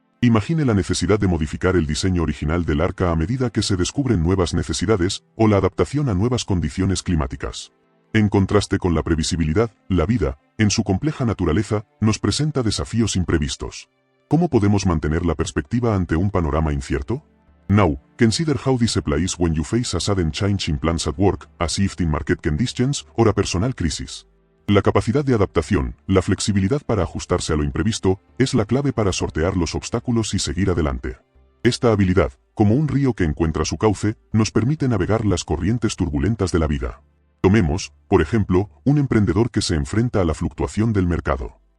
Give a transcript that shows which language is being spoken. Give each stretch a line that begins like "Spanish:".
Spanish: Imagine la necesidad de modificar el diseño original del arca a medida que se descubren nuevas necesidades, o la adaptación a nuevas condiciones climáticas. En contraste con la previsibilidad, la vida, en su compleja naturaleza, nos presenta desafíos imprevistos. ¿Cómo podemos mantener la perspectiva ante un panorama incierto?
English: Now, consider how this applies when you face a sudden change in plans at work, a shift in market conditions, or a personal crisis.
Spanish: La capacidad de adaptación, la flexibilidad para ajustarse a lo imprevisto, es la clave para sortear los obstáculos y seguir adelante. Esta habilidad, como un río que encuentra su cauce, nos permite navegar las corrientes turbulentas de la vida. Tomemos, por ejemplo, un emprendedor que se enfrenta a la fluctuación del mercado.